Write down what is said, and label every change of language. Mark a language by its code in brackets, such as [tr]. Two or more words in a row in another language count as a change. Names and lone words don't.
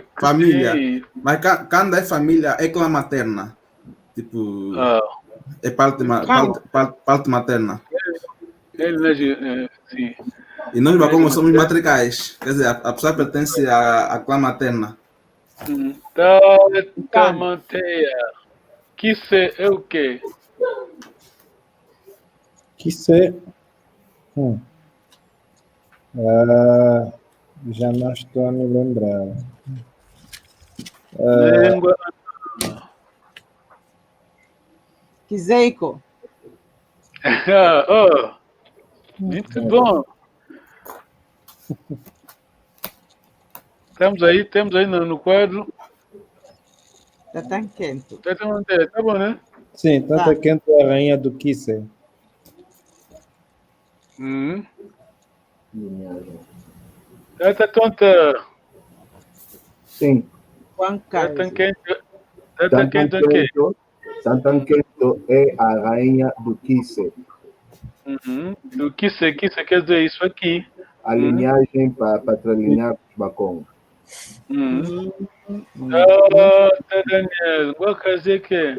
[pt] Família. Mas Canda é família, é clã materna. Tipo. É parte materna. Ele, sim. E nós Bacongos somos matricais. Quer dizer, a pessoa pertence à clã materna. Tata manteia. Quisse é o quê? Quisse. Já não estou a me lembrar. Língua. Kiseiko. Muito bom. Temos aí no quadro. Tata Quento. Tata manteia, tá bom, né? Sim, Tata Quento é a rainha do Quisse. Tata tonta. Sim. Tata Quento é o quê? Tata Quento é a rainha do Quisse. Do Quisse quer dizer isso aqui. A linhagem patrilinear dos Bacongos. Daniel, qual casa que é?